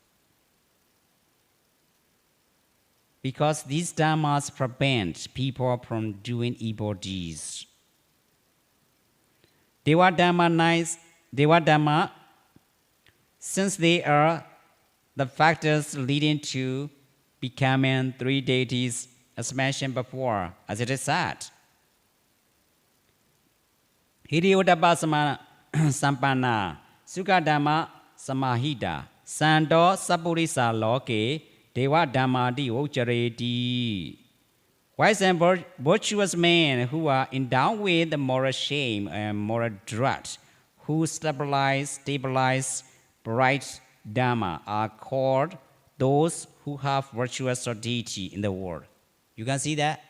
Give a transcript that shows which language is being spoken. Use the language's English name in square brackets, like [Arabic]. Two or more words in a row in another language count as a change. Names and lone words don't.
[English] Because these dhammas prevent people from doing evil deeds. Deva Dhamma, since they are the factors leading to becoming three deities, as mentioned before, as it is said. [Pali] Hiri Uttapa Sampana, Sukha Dhamma Samahita, Sando Sapurisa Loke, Deva Dhammadi Ochareti. [English] Wise and virtuous men who are endowed with moral shame and moral drought, who stabilize bright Dhamma, are called those who have virtuous or deity in the world. You can see that?